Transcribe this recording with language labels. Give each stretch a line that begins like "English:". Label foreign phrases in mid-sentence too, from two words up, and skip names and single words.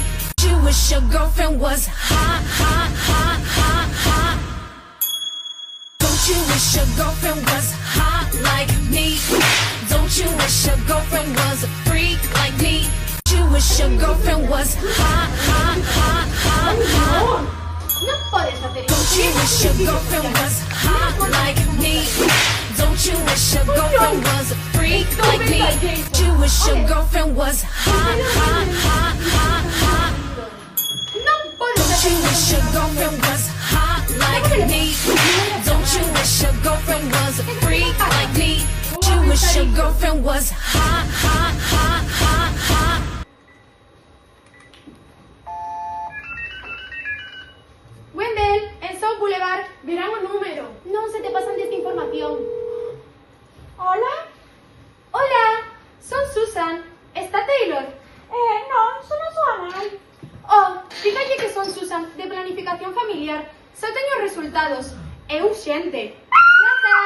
English: Don't you wish your girlfriend was hot, hot, hot, hot, hot. Don't you wish your girlfriend was hot like me? Don't you wish your girlfriend was a freak like me? Don't you wish your girlfriend was hot, hot, hot, hot, hot?
Galician: Non podes facer isto.
English: Don't you wish your girlfriend was hot like me? Don't you wish your girlfriend was a freak like me? Don't you wish your girlfriend was hot, hot, hot, hot, hot?
Galician: Non podes
English: Don't you wish your girlfriend was hot like me? Don't you wish your girlfriend was a freak like me? Don't you wish your girlfriend was hot, hot, hot, hot, hot?
Galician: Wendell, en South Boulevard, verán o número. Non se te pasan desta información. Hola? Hola, son Susan. Está Taylor? Non, son a súa nai. Oh, dígalle que son Susan, de planificación familiar. Só teño resultados. É urxente. Grazas.